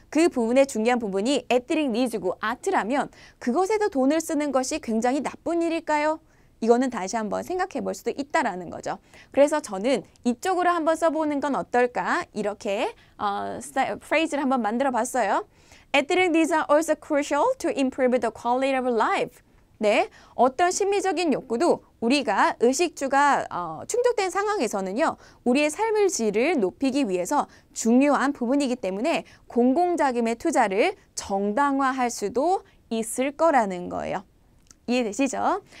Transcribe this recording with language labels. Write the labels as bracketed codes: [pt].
[ko] 그 부분의 중요한 부분이 etheric needs고 아트라면 그것에도 돈을 쓰는 것이 굉장히 나쁜 일일까요? 이거는 다시 한번 생각해 볼 수도 있다라는 거죠. 그래서 저는 이쪽으로 한번 써보는 건 어떨까? 이렇게 phrase를 한번 만들어 봤어요. [en] Etheric needs are also crucial to improve the quality of life. [ko] 네, 어떤 심미적인 욕구도 우리가 의식주가 충족된 상황에서는요. 우리의 삶의 질을 높이기 위해서 중요한 부분이기 때문에 공공자금의 투자를 정당화할 수도 있을 거라는 거예요. 이해되시죠?